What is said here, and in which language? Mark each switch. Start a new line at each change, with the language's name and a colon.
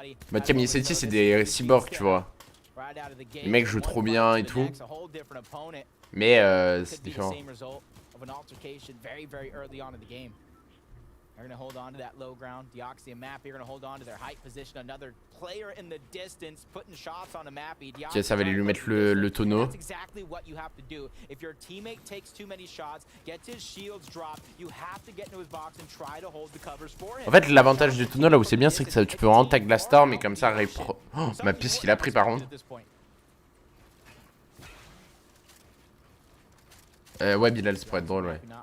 French: Bah, Camille et City c'est des cyborgs, tu vois. Les mecs jouent trop bien et tout. Mais c'est différent.
English: An altercation very early on in the game. They're going to hold on to that low ground. Deoxy and Mappy are going to hold on to their height position. Another player in the distance putting shots on a Mappy.
French: Ok, ça va aller lui mettre le tonneau.
English: That's exactly what you have to do. If your teammate takes too many shots, gets his shields dropped, you have to get into his box and try to hold the covers for him.
French: En fait, l'avantage du tonneau là où c'est bien, c'est que ça, tu peux vraiment tag la star, mais comme ça, oh, ma piste qu'il a pris par contre. Ouais, Bilal, ça pourrait être drôle, ouais.